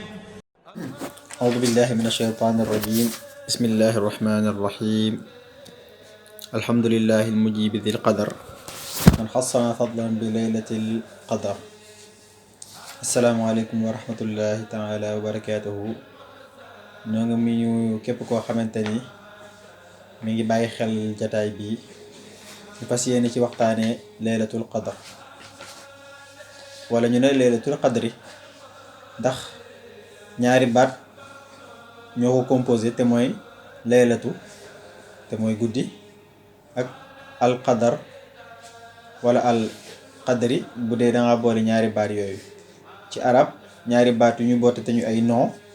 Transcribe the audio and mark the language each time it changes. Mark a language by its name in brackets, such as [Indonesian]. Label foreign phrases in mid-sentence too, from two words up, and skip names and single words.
[Arabic] أعوذ بالله من الشيطان الرجيم. بسم الله الرحمن الرحيم. الحمد لله المجيب ذي القدر من خصنا فضلا بليلة القدر. السلام عليكم ورحمة الله تعالى وبركاته. [Wolof] ñoo ngi nuyu képp koo xamante ni mi ngi bàyyi xel jataay bii ñu fas yéene ci waxtaanee laylatul qadr wala ñu ne laylatul qadri ndax ñaari baat ñoo ko composé te mooy laylatu te mooy guddi ak al qadar wala al qadri bu dee danga boole ñaari baat yooyu ci arab ñaari baat yu ñu boote te ñu ay nom